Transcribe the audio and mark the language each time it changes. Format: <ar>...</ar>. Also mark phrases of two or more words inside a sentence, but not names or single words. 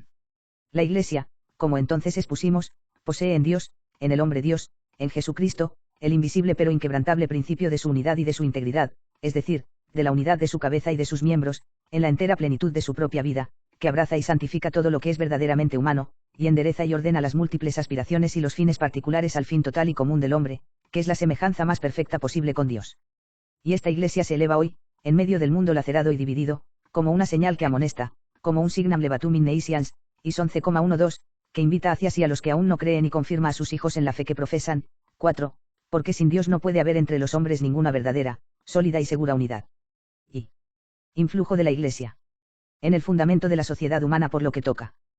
<es>La Iglesia, como entonces expusimos, posee en Dios, en el hombre Dios, en Jesucristo, el invisible pero inquebrantable principio de su unidad y de su integridad, es decir, de la unidad de su cabeza y de sus miembros, en la entera plenitud de su propia vida, que abraza y santifica todo lo que es verdaderamente humano, y endereza y ordena las múltiples aspiraciones y los fines particulares al fin total y común del hombre, que es la semejanza más perfecta posible con Dios. Y esta Iglesia se eleva hoy, en medio del mundo lacerado y dividido, como una señal que amonesta, como un</es> <la>signam levatum in nations,</la> <es>y 11,12, que invita hacia sí a los que aún no creen y confirma a sus hijos en la fe que profesan. 4. Porque sin Dios no puede haber entre los hombres ninguna verdadera, sólida y segura unidad. Y influjo de la Iglesia en el fundamento de la sociedad humana por lo que toca.</es>